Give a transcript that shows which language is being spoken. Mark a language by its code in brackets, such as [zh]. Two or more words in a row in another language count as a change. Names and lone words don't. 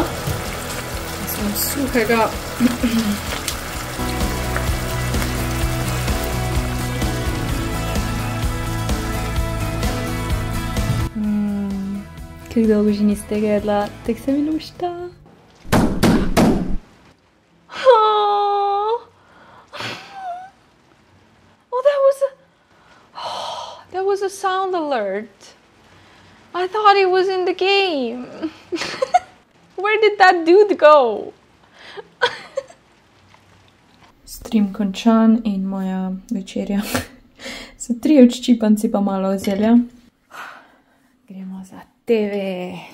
[sl] Sem suhega. Kako dolgo že niste jedla, tako se mi lušta. [en] Oh, that was a sound alert. I thought it was in the game. Where did that dude go? [sl] Stream končan in moja večerja. So 3 odščipanci pa malo zelja. Gremo za TV.